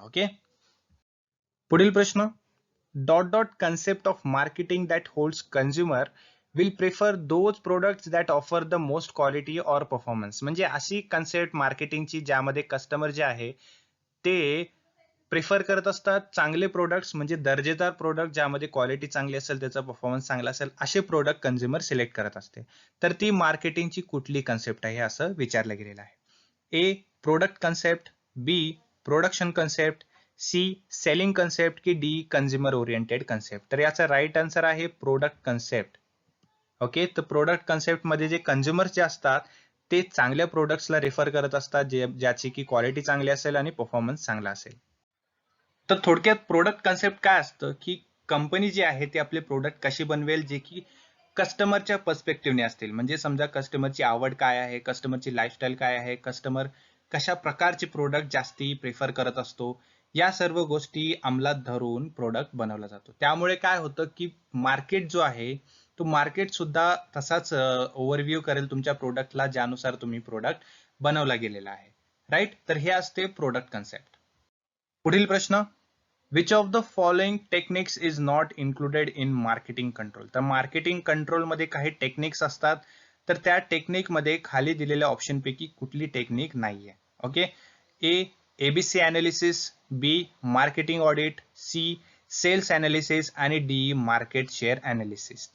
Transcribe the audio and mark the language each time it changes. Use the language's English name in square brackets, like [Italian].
[Marathi] Okay, पुढील प्रश्न. [English] dot dot concept of marketing that holds consumer will prefer those products that offer the most quality or performance, [Marathi] म्हणजे अशी concept मार्केटिंगची ज्यामध्ये customer जे आहे ते प्रिफर करत असतात चांगले प्रोडक्ट्स, म्हणजे दर्जेदार प्रोडक्ट ज्यामध्ये क्वालिटी चांगली असेल, त्याचा परफॉर्मन्स चांगला असेल, असे प्रोडक्ट कंझ्युमर सिलेक्ट करत असते. तर ती मार्केटिंगची कुठली कन्सेप्ट आहे असं विचारलं गेलेलं आहे. [English] A product concept, B production concept, C selling concept, की D consumer oriented concept. [Marathi] तर याचा राईट आन्सर आहे प्रोडक्ट कन्सेप्ट. ओके, तर प्रोडक्ट कन्सेप्ट मध्ये जे कंझ्युमर्स जे असतात ते चांगल्या प्रोडक्ट्सला रेफर करत असतात, ज्याची की क्वालिटी चांगली असेल आणि परफॉर्मन्स चांगला असेल. तर थोडक्यात प्रोडक्ट कन्सेप्ट काय असतं की कंपनी जी आहे ती आपले प्रोडक्ट कशी बनवेल जे की कस्टमरच्या पर्स्पेक्टिव्हने असतील. म्हणजे समजा कस्टमरची आवड काय आहे, कस्टमरची लाईफस्टाईल काय आहे, कस्टमर कशा प्रकारचे प्रोडक्ट जास्ती प्रेफर करत असतो, या सर्व गोष्टी अंमलात धरून प्रोडक्ट बनवला जातो. त्यामुळे काय होतं की मार्केट जो आहे तो मार्केट सुद्धा तसाच ओव्हरव्ह्यू करेल तुमच्या प्रोडक्टला, ज्यानुसार तुम्ही प्रोडक्ट बनवला गेलेला आहे. राईट, तर हे असते प्रोडक्ट कन्सेप्ट. पुढील प्रश्न. [English] Which of the following techniques is not included in marketing control. [Marathi] तर मार्केटिंग कंट्रोल मध्ये काही टेक्निक्स असतात, तर त्या टेक्निक मध्ये खाली दिलेल्या ऑप्शन पैकी कुठली टेक्निक नाहीये. [English] Okay, A ABC analysis, B marketing audit, C sales analysis आणि D market share analysis.